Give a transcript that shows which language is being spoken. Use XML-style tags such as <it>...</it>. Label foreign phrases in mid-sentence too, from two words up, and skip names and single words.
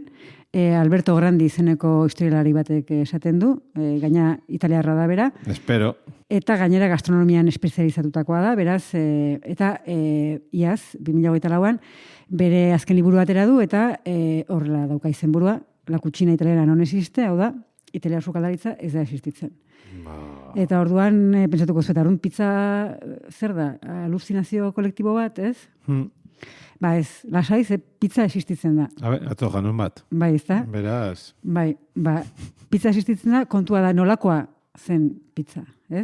<eu>Alberto Grandi izeneko historialari batek esaten du, gaina italiarra da bera. Espero. Eta gainera gastronomian espezializatutakoa da, beraz, eta iaz, 2008an, bere azken liburu atera du, eta horrela dauka izenburua,</eu> <it>La cucina italiana non existe,</it> <eu>hau da, italiar sukaldaritza ez da existitzen. Eta orduan, pentsatuko zuetarun, pizza zer da, aluzinazio kolektibo bat, ez? Ba ez, lasai, pizza existitzen da. Atzo janun bat. Bai, ez da? Beraz. Bai, pizza existitzen da, kontua da nolakoa zen pizza, ez?</eu>